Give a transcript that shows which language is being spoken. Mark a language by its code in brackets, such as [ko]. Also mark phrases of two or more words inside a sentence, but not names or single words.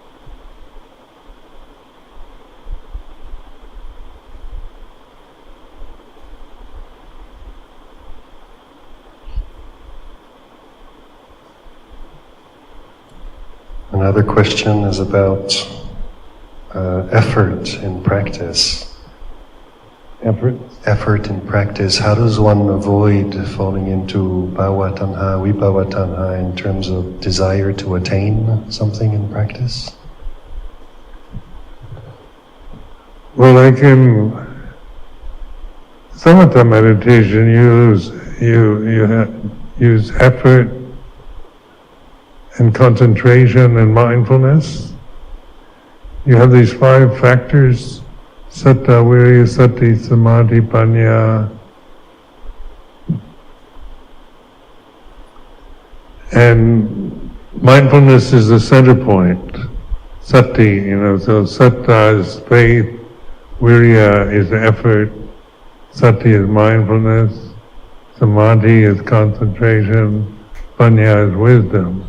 [en] Another question is about effort in practice. Effort in practice. How does one avoid falling into [pi] bhava tanha, vibhava tanha [en] in terms of desire to attain something in practice? Well, like in samatha meditation, you use effort and concentration and mindfulness. You have these 5 factors: [pi] satta, virya, sati, samadhi, panya. [en] And mindfulness is the center point. Sati, so satta is faith, virya is effort, sati is mindfulness, samadhi is concentration, panya is wisdom.